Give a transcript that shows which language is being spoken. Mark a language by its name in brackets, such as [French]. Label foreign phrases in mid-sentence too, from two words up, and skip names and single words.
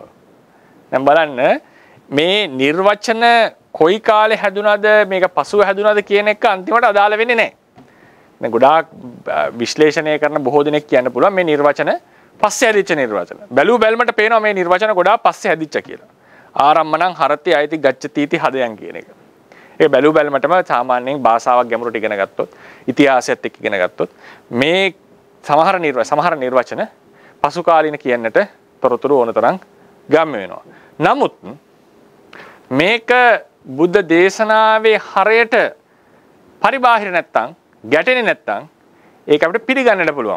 [Sinhala] දැන් බලන්න මේ නිර්වචන කොයි කාලේ හැදුනද මේක පසුව හැදුනද කියන එක අන්තිමට අදාළ වෙන්නේ නැහැ. දැන් ගොඩාක් විශ්ලේෂණය කරන බොහෝ දෙනෙක් කියන්න පුළුවන් මේ නිර්වචන පස්සේ හැදිච්ච නිර්වචන. බැලු බැලමට පේනවා මේ නිර්වචන ගොඩාක් පස්සේ හැදිච්ච කියලා. [Pali] ආරම්මණං හරති අයති ගච්ඡති इति හදයන් [Sinhala] කියන එක. ඒක බැලු බැලමටම සාමාන්‍යයෙන් භාෂාවක් ගැඹුරට ඉගෙන ගත්තොත් ඉතිහාසයත් එක්ක ඉගෙන ගත්තොත් මේ සමහර නිර්වචන පසු කාලින කියන්නට තොරතුරු ඕනතරම් ගම්ම වෙනවා. නමුත් මේක බුද්ධ දේශනාවේ හරයට පරිබාහිර නැත්තම් ගැටෙන්නේ නැත්තම් ඒක අපිට පිළිගන්නට පුළුවන්.